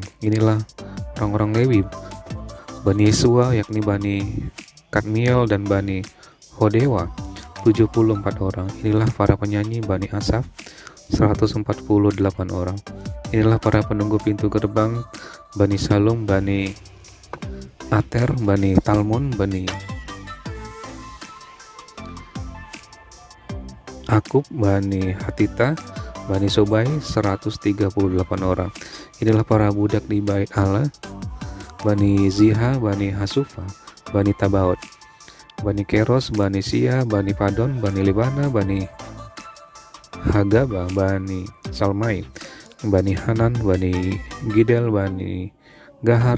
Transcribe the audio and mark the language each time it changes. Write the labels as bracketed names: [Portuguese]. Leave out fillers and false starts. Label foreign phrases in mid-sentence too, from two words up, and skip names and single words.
[Indonesian] Inilah orang-orang Lewi, Bani Yesua yakni Bani Kadmiel dan Bani Hodewa 74 orang. Inilah para penyanyi Bani Asaf 148 orang. Inilah para penunggu pintu gerbang Bani Salum, Bani Ater, Bani Talmon, Bani Akub, Bani Hatita, Bani Sobai 138 orang. Inilah para budak di bait Allah, Bani Ziha, Bani Hasufa, Bani Tabaot, Bani Keros, Bani Sia, Bani Padon, Bani Libana, Bani Hagaba, Bani Salmai, Bani Hanan, Bani Gidel, Bani Gahar,